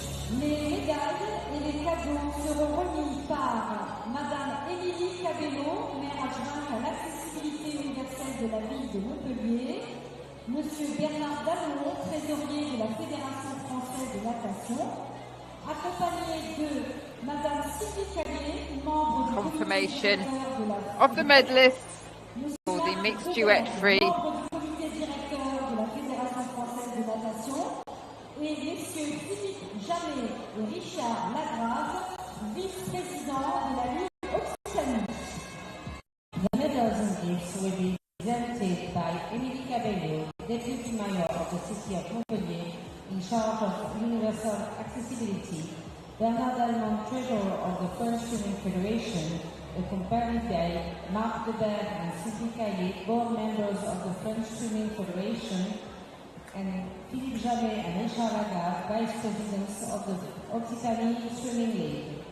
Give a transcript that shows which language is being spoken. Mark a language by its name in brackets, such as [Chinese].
[French] Les médailles et les cadeaux seront remis par Madame Émilie Cabello, maire adjointe à l'accessibilité universelle de la ville de Montpellier, Monsieur Bernard Dallon, trésorier de la Fédération française de natation, accompagné de Madame Sylvie Callier, membre du [English] confirmation of the medalists for the mixed duet free. [French] Membre du comité directeur de la Fédération française de natation, et messieurs Philippe Jamet et Richard Lagrave, vice-président de la Ligue Occitanie. [English] The medals and gifts will be presented by Émilie Cabello, Deputy Mayor of the City of Montpellier, in charge of universal accessibility, Bernard Dallon, Treasurer of the French Swimming Federation, accompanied by Marc Deberg and Sylvie Caillé, board members of the French Swimming Federation, and Philippe Jamet and Richard Lagarde, vice presidents of the Occitanie Swimming League.